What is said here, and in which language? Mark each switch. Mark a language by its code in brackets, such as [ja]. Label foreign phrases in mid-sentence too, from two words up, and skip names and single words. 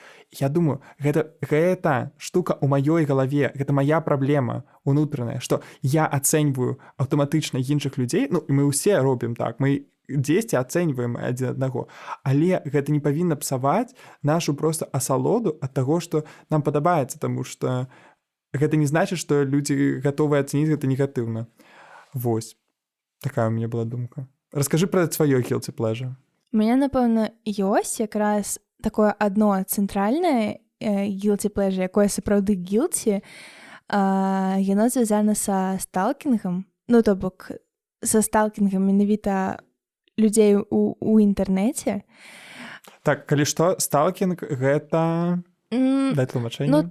[be] Я думаю, гэта штука ў маёй галаве, гэта мая праблема унутраная, што я ацэньваю аўтаматычна іншых людзей, і мы ўсе робім так, мы дзесьці ацэньваем адзін аднаго, але гэта не павінна псаваць нашу проста асалоду ад таго, што нам падабаецца, таму што гэта не значыць, што людзі гатовыя ацэніць гэта негатыўна. Вось. Такая у мяне была думка. Раскажы пра сваё [en] guilty pleasure. [be] У мяне, напэўна, ёсць якраз такое адно цэнтральнае [en] guilty pleasure, [be] якое сапраўды guilty, яно звязана са сталкінгам, то бок са сталкінгам менавіта людзей у інтэрнэце. Так, калі што, сталкінг гэта... Дай тлумачэнне.